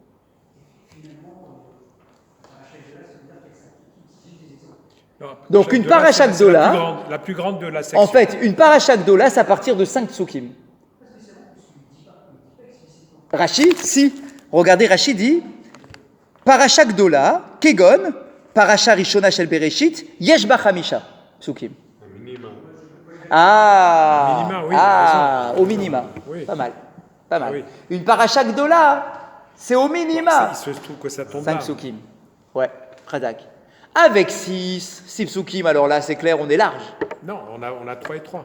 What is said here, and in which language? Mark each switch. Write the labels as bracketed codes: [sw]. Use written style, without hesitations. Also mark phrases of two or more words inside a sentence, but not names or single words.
[fr] Donc une [he] פרשה גדולה, [fr] la plus grande de la section. en fait, une [he] פרשה גדולה, [fr] c'est à partir de 5 psukim. Rashi, si. Regardez, Rashi dit [he] פרשה גדולה כגון פרשה ראשונה של בראשית יש בה חמישה פסוקים. [fr] Ah, Au minima, oui, au minima. Oui. Pas mal. Pas mal. Oui. Une [he] פרשה גדולה, [fr] c'est au minima. Il se trouve que ça tombe 5 là. psukim. Ouais, Radak. Avec 6 psukim, alors là, c'est clair, on est large. Non, on a 3 et 3.